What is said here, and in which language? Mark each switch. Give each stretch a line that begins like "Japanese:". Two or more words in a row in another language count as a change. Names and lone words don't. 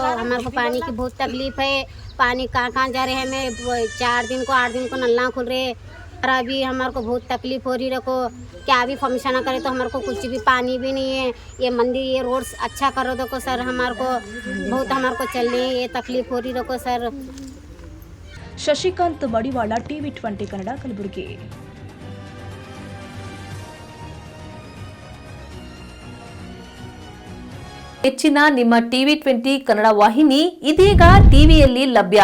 Hindi: हमारे को पानी की बहुत तकलीफ है। पानी कहाँ जा रहे हैं, हमें 4 दिन को 8 दिन को नल्ला खुल रहे। और अभी हमारे को बहुत तकलीफ हो रही। रखो क्या भी फंक्शन करे तो हमारे को कुछ भी पानी भी नहीं है। ये मंदिर ये रोड अच्छा करो देखो सर, हमारे को बहुत हमारे को चलने ये तकलीफ हो रही। देखो सर।
Kannada: ಶಶಿಕಾಂತ್ ಮಡಿವಾಳ, ಟಿವಿ 20 ಕನ್ನಡ, ಕಲಬುರಗಿ. ಹೆಚ್ಚಿನ ನಿಮ್ಮ ಟಿವಿ 20 ಕನ್ನಡ ವಾಹಿನಿ ಇದೀಗ ಟಿವಿಯಲ್ಲಿ ಲಭ್ಯ.